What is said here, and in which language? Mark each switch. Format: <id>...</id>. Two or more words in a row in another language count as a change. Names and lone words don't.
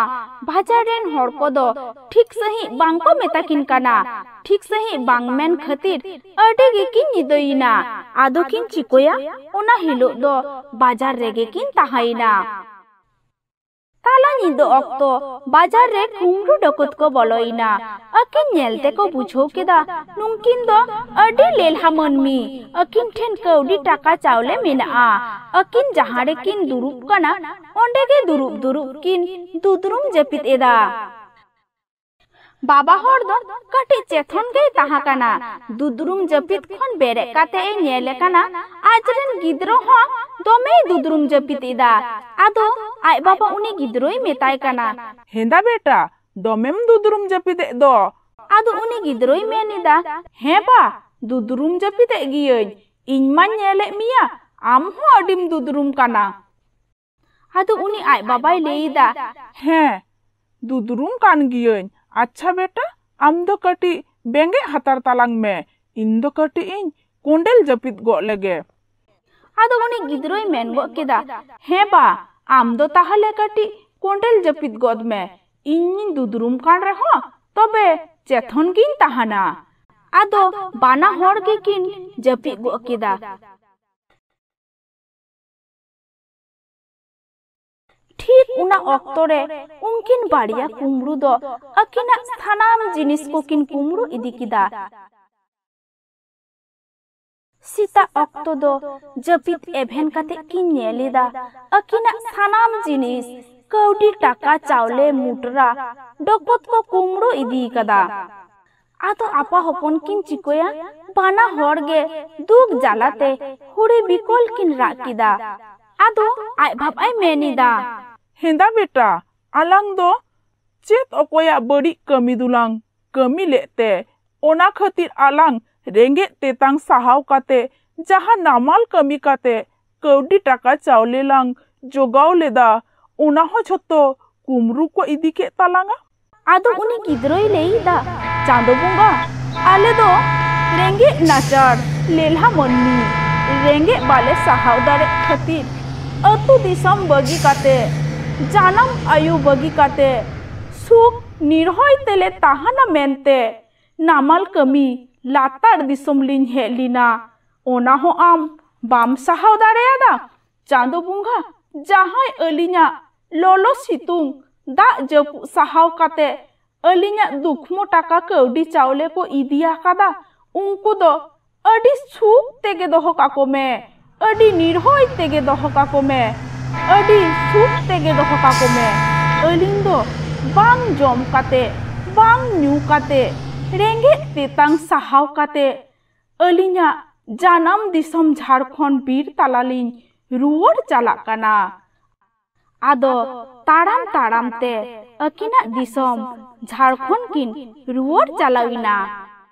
<sat>बाजार रेन हर को दो</sat> <hi>ठीक सही</hi> <sat>बांको मेताकिन काना</sat> <hi>ठीक सही</hi> <sat>बांगमेन खातिर अडे गे किन निदोइना आदो किन चिकोया उना हिलो दो बाजार रेगे किन ताहाइना ताला निदो ऑक्तो बाजार रे कुमरू डकत को बोलोइना अकिन नेलते को बुझो केदा नुंकिन दो अडी लेलहा मनमी अकिन ठेन कौडी टाका चावले मेना अकिन जहारे किन दुरुप कना ओंडे के दुरुप दुरुप किन दुदरुम जपित एदा बाबा हर दो कटी चेथन गई ताहा काना दुदरुम जपित खन बेरे काते ए नेले काना आजरन गिद्रो हो दोमे दुदरुम जपित एदा आदो आय बाबा उनी गिद्रोई मेताय काना हेंदा बेटा दोमेम दुदरुम जपित दो आदो उनी गिद्रोई मेनिदा हे बा दुदरुम जपित गियन इन मा नेले मिया आम हो अडिम दुदरुम काना आदो उनी आय बाबाय लेइदा हे दुदरुम कान गियन</sat> <hi>अच्छा बेटा</hi> <sat>आम दो कटी बेंगे हतार तालांग में इन दो कटी इन कोंडेल जपित गो लगे आदो उनी गिद्रोई मेन गो केदा हे बा आम दो ताहले कटी कोंडेल जपित गोद में इन दुदरुम कान रहो तबे चेथन किन ताहाना आदो बाना होड़ के किन जपित गो केदा ठीक उना ऑक्टोरे उनकिन बाड़िया कुमरू दो अकिना स्थानाम जिनिस को किन कुमरू इदी किदा सीता ऑक्टो दो जपित एभेन काते किन नेलिदा अकिना स्थानाम जिनिस कौडी टाका चावले मुटरा डकत को कुमरू इदी कदा आतो आपा हपन किन चिकोया बाना होड़गे दुग जालाते हुड़ी बिकोल किन राकिदा आदो आय भाब आय मेनिदा हेंदा बेटा आलांग दो चेत अकोया बड़ी कमी दुलांग कमी लेते ओना खातिर आलांग रेंगे तेतांग सहाव काते जहां नामाल कमी काते कौडी टाका चावले लांग जोगाव लेदा ओना हो छतो कुमरू को इदी के तालांगा आदो उनी गिद्रोई लेइदा चांदो बुंगा आले दो रेंगे नाचार लेलहा मननी रेंगे बाले सहाव दारे खातिर अतु दिसम बगी काते जानम आयु बगी काते सुख निर्हय तेले ताहाना मेनते नामाल कमी लातार दिसम लिन हेलिना ओना हो आम बाम सहाव दारेयादा चांदो बुंगा जहाय अलिना लोलो सितुंग दा जपु सहाव काते अलिना दुखमो टाका कौडी चावले को इदिया कादा उनको दो अडी सुख तेगे दोहो काको में अडी निर्हय तेगे दोहो काको में अडी सुख तेगे दोहो काको में अलिन दो बांग जम काते बांग न्यू काते रेंगे तेतांग सहाव काते अलिना जानम दिसम झारखंड बीर तालालिन रुवर चाला काना आदो ताड़ाम ताड़ाम ते अकिना दिसम झारखंड किन रुवर चालाविना।</sat>